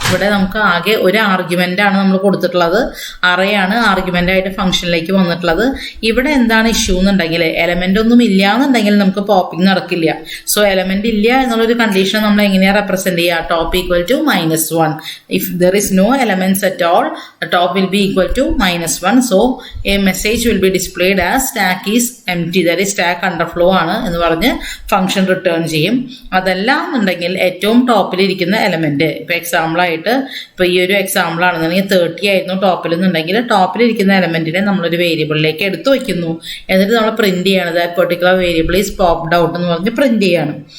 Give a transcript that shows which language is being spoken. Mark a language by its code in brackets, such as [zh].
[ml] ഇവിടെ നമുക്ക് ആകെ ഒരു ആർഗ്യുമെന്റ് ആണ് നമ്മൾ കൊടുത്തിട്ടുള്ളത്. അറേയാണ് ആർഗ്യുമെന്റ് ആയിട്ട് ഫംഗ്ഷനിലേക്ക് വന്നിട്ടുള്ളത്. ഇവിടെ എന്താണ് ഇഷ്യൂ എന്നുണ്ടെങ്കിൽ, എലമെന്റ് ഒന്നും ഇല്ല എന്നുണ്ടെങ്കിൽ നമുക്ക് പോപ്പിംഗ് നടക്കില്ല. സോ എലമെന്റ് ഇല്ല എന്നുള്ളൊരു കണ്ടീഷൻ നമ്മൾ എങ്ങനെയാണ് റെപ്രസെന്റ് ചെയ്യുക? [en] Top equal to -1. If there is no elements at all, top will be equal to -1. So a message will be displayed as stack is empty, that is stack underflow [ml] ആണ് എന്ന് പറഞ്ഞ് function return ചെയ്യും. അതല്ല എന്നുണ്ടെങ്കിൽ ഏറ്റവും ടോപ്പിലിരിക്കുന്ന element, ഇപ്പൊ എക്സാമ്പിളായിട്ട് ഇപ്പൊ ഈ ഒരു എക്സാമ്പിൾ ആണെന്നുണ്ടെങ്കിൽ 30 ആയിരുന്നു ടോപ്പിൽ എന്നുണ്ടെങ്കിൽ ടോപ്പിലിരിക്കുന്ന എലമെന്റിനെ നമ്മളൊരു വേരിയബിളിലേക്ക് എടുത്തു വയ്ക്കുന്നു. എന്നിട്ട് നമ്മൾ പ്രിന്റ് ചെയ്യണത് [en] that particular variable is popped out [ml] എന്ന് പറഞ്ഞ് പ്രിന്റ് ചെയ്യാണ്.